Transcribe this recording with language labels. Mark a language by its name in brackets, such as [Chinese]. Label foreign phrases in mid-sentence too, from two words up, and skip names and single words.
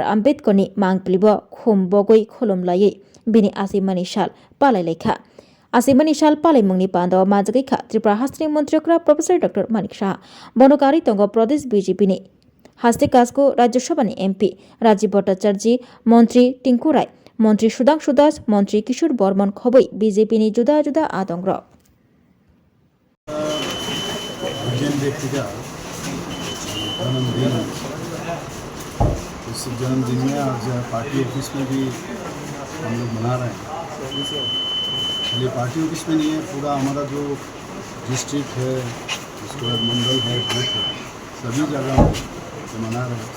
[Kok Borok] Ambedkar ni mangplibo khum bogoi kholomlayei bini asimani sal palai lekha Asimani sal palai mungni pando majagai kha Tripura hastini montriokra Professor Dr. Manik Shah bonokari tongo Pradesh BJP ni haste kasko Rajya Sabha ni MP Rajiv Bhattacharya Montri Tinku Rai Montri Sudhanshu Das Montri Kishore Borman khoboi BJP ni juda juda adongra [Hindi] इस जन्मदिन में आज [English] party office [Hindi] में भी हम लोग मना रहे हैं। खाली [English] party office [Hindi] में नहीं है, पूरा हमारा जो डिस्ट्रिक्ट है, उसके बाद मंडल है, बूथ है, सभी जगह में मना रहे हैं।